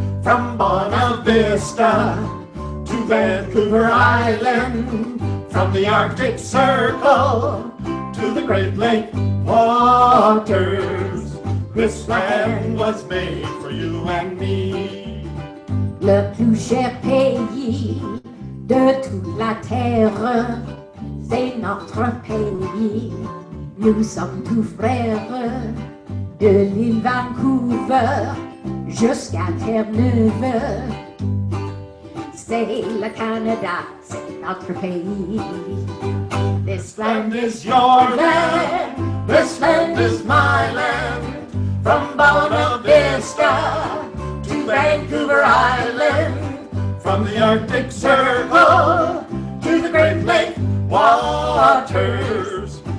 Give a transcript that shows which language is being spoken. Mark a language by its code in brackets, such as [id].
[en] From Buena Vista to Vancouver Island, from the Arctic Circle to the Great Lake waters. This land was made for you and me. [fr] Le plus cher pays de toute la terre, c'est notre pays. Nous sommes tous frères, de l'île Vancouver jusqu'à Terre-Neuve. C'est le Canada, c'est notre pays. [en] This land is your land, this land is my land. From Buena Vista to Vancouver Island, from the Arctic Circle to the Great Lake waters.